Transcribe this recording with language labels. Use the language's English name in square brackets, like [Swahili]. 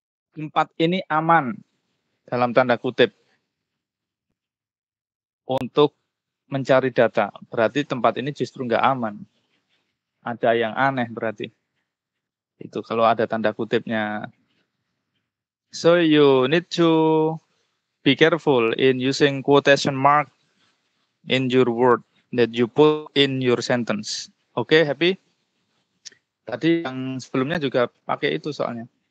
[Indonesian] Tempat ini aman dalam tanda kutip untuk mencari data. Berarti tempat ini justru nggak aman. Ada yang aneh berarti. Itu kalau ada tanda kutipnya. [English] So you need to be careful in using quotation mark in your word that you put in your sentence. Oke, happy? [Indonesian] Tadi yang sebelumnya juga pakai itu soalnya.